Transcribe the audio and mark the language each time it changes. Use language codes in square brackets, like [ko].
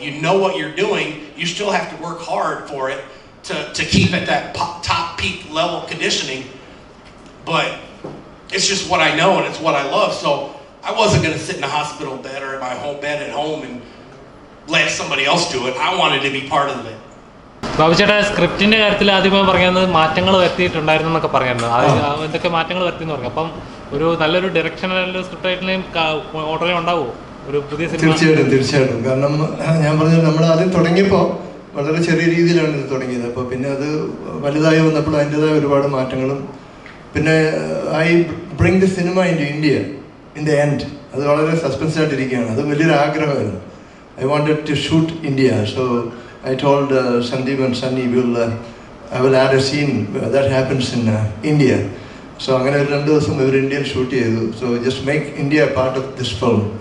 [en] You know what you're doing, you still have to work hard for it to keep at that top peak level conditioning, but it's just what I know and it's what I love. So I wasn't going to sit in a hospital bed or in my home bed at home and let somebody else do it. I wanted to be part of it. [ml] ബാബുചേട്ടാ, സ്ക്രിപ്റ്റിന്റെ കാര്യത്തിൽ ആദ്യമേ പറയുന്നത് മാറ്റങ്ങൾ വരുത്തിയിട്ടുണ്ടായിരുന്നു എന്നൊക്കെ പറയുന്നത്. എന്തൊക്കെ മാറ്റങ്ങൾ വരുത്തിയെന്ന് പറഞ്ഞു. അപ്പം ഒരു നല്ലൊരു ഡയറക്ഷണൽ സ്ക്രിപ്റ്റ് ആയിട്ടും ഓർഡറിൽ ഉണ്ടാവുമോ ഒരു പുതിയ സിനിമ? തീർച്ചയായിട്ടും. കാരണം ഞാൻ പറഞ്ഞത് നമ്മൾ ആദ്യം തുടങ്ങിയപ്പോൾ വളരെ ചെറിയ രീതിയിലാണ് ഇത് തുടങ്ങിയത്. അപ്പോൾ പിന്നെ അത് വലുതായി വന്നപ്പോൾ അതിൻ്റെതായ ഒരുപാട് മാറ്റങ്ങളും, പിന്നെ [en] I bring the cinema in India in the end. [ml] അത് വളരെ സസ്പെൻസ് ആയിട്ടിരിക്കുകയാണ്. അത് വലിയൊരു ആഗ്രഹമായിരുന്നു. [en] I wanted to shoot India. So I told Sandeep and Sunny, I will add a scene that happens in India. So I'm going to do some Indian shoot here. So just make India a part of this film.